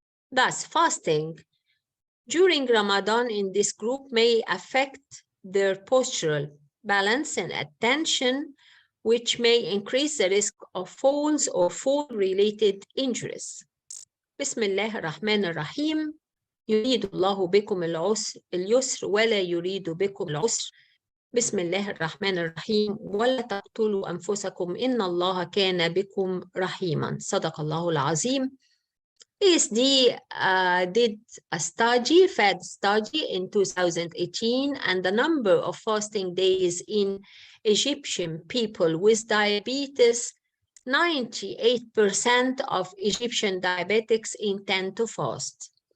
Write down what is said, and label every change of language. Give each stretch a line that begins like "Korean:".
English: Thus, fasting during Ramadan in this group may affect their postural balance and attention, which may increase the risk of falls or fall-related injuries.
Arabic: بسم الله الرحمن الرحيم. يريد الله بكم اليسر ولا يريد بكم العسر. بسم الله الرحمن الرحيم. ولا تقتلوا أنفسكم إن الله كان بكم رحيما. صدق الله العظيم.
English: ESD did a study, Fed study in 2018, and the number of fasting days in Egyptian people with diabetes, 98% of Egyptian diabetics intend to fast.